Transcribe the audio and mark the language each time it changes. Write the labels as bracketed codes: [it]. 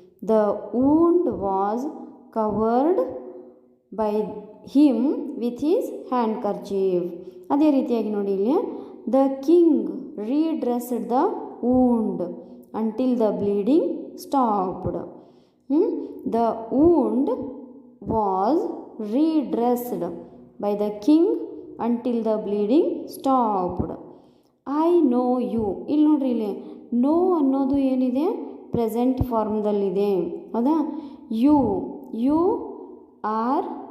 [en] The wound was covered by him with his handkerchief. [kn] ಅದೇ ರೀತಿಯಾಗಿ ನೋಡಿ ಇಲ್ಲಿ, [en] The king redressed the wound until the bleeding stopped. The wound was redressed by the king until the bleeding stopped. I know you. [kn] ಇಲ್ಲಿ ನೋಡ್ರಿ, ಇಲ್ಲಿ no ಅನ್ನೋದು ಏನಿದೆ, present ಫಾರ್ಮ್ದಲ್ಲಿದೆ, ಹೌದಾ? [en] you are